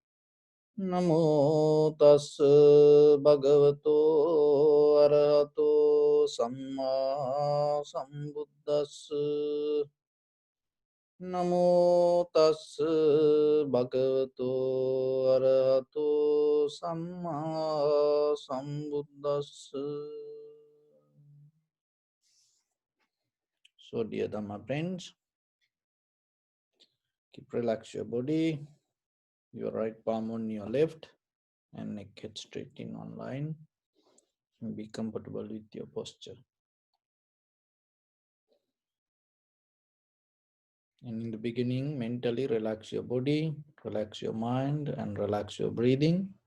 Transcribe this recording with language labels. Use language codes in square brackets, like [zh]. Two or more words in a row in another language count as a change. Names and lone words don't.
[pi] Namo tassa bhagavato arahato samma sambuddhassa. Namo tassa bhagavato arahato samma sambuddhassa. [en] So, dear Dhamma friends, keep relax your body, your right palm on your left, and neck head straight in on line. And be comfortable with your posture. And in the beginning, mentally relax your body, relax your mind, and relax your breathing.